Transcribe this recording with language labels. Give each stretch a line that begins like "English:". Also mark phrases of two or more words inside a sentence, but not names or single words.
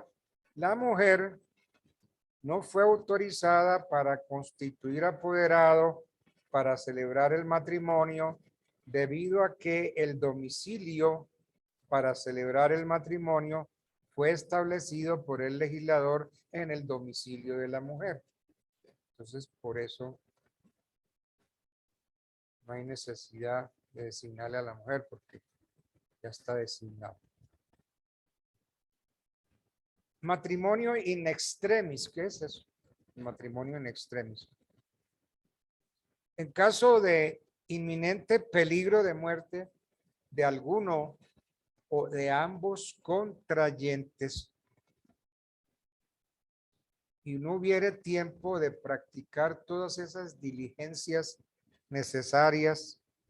Spanish: La mujer no fue autorizada para constituir apoderado para celebrar el matrimonio debido a que el domicilio para celebrar el matrimonio fue establecido por el legislador en el domicilio de la mujer. Entonces, por eso no hay necesidad de designarle a la mujer porque ya está designado. Matrimonio
Latin: in extremis,
Spanish: ¿qué es eso? Matrimonio
Latin: in extremis.
Spanish: En caso de inminente peligro de muerte de alguno o de ambos contrayentes y no hubiere tiempo de practicar todas esas diligencias necesarias